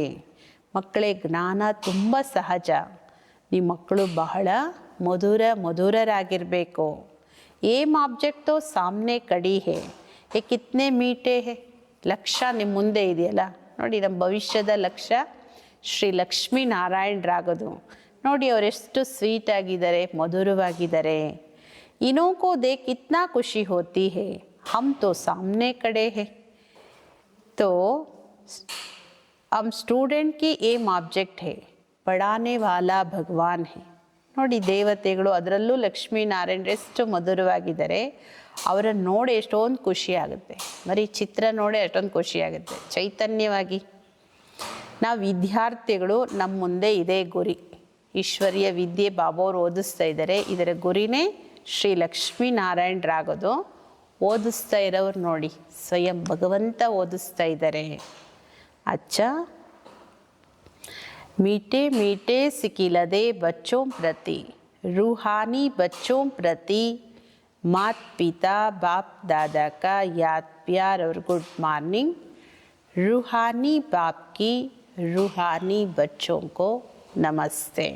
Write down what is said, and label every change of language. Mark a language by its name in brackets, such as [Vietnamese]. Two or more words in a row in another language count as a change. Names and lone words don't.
[Kannada] ಮಕ್ಕಳೇ, ಜ್ಞಾನ ತುಂಬ ಸಹಜ. ನಿಮ್ಮ ಮಕ್ಕಳು ಬಹಳ ಮಧುರರಾಗಿರಬೇಕು. [English] aim object [Hindi] तो सामने खड़ी है, ये कितने मीठे हैं. [Kannada] ಲಕ್ಷ್ಯ ನಿಮ್ಮ ಮುಂದೆ ಇದೆಯಲ್ಲ ನೋಡಿ. ನಮ್ಮ ಭವಿಷ್ಯದ ಲಕ್ಷ್ಯ ಶ್ರೀ ಲಕ್ಷ್ಮೀನಾರಾಯಣರಾಗೋದು ನೋಡಿ. ಅವರೆಷ್ಟು ಸ್ವೀಟ್ ಆಗಿದ್ದಾರೆ, ಮಧುರವಾಗಿದ್ದಾರೆ. [Hindi] इनों को देख कितना खुशी होती है, हम तो सामने खड़े हैं. तो हम स्टूडेंट की [English] aim object [Hindi] है, पढ़ाने वाला भगवान है. [Kannada] ನೋಡಿ, ದೇವತೆಗಳು ಅದರಲ್ಲೂ ಲಕ್ಷ್ಮೀನಾರಾಯಣರು ಎಷ್ಟು ಮಧುರವಾಗಿದ್ದಾರೆ. ಅವರನ್ನು ನೋಡಿ ಎಷ್ಟೊಂದು ಖುಷಿ ಆಗುತ್ತೆ. ಬರೀ ಚಿತ್ರ ನೋಡಿ ಎಷ್ಟೊಂದು ಖುಷಿ ಆಗುತ್ತೆ. ಚೈತನ್ಯವಾಗಿ ನಾವು ವಿದ್ಯಾರ್ಥಿಗಳು, ನಮ್ಮ ಮುಂದೆ ಇದೇ ಗುರಿ. ಈಶ್ವರ್ಯ ವಿದ್ಯೆ ಬಾಬಾವ್ರು ಓದಿಸ್ತಾ ಇದ್ದಾರೆ. ಇದರ ಗುರಿನೇ ಶ್ರೀ ಲಕ್ಷ್ಮೀನಾರಾಯಣರಾಗೋದು. ಓದಿಸ್ತಾ ಇರೋರು ನೋಡಿ, ಸ್ವಯಂ ಭಗವಂತ ಓದಿಸ್ತಾ ಇದ್ದಾರೆ. [Hindi] ಅಚ್ಚ मीठे मीठे सिकिलदे बच्चों प्रति, रूहानी बच्चों प्रति मात पिता बाप दादा का याद प्यार और [English] good morning. [Hindi] रूहानी बाप की रूहानी बच्चों को नमस्ते.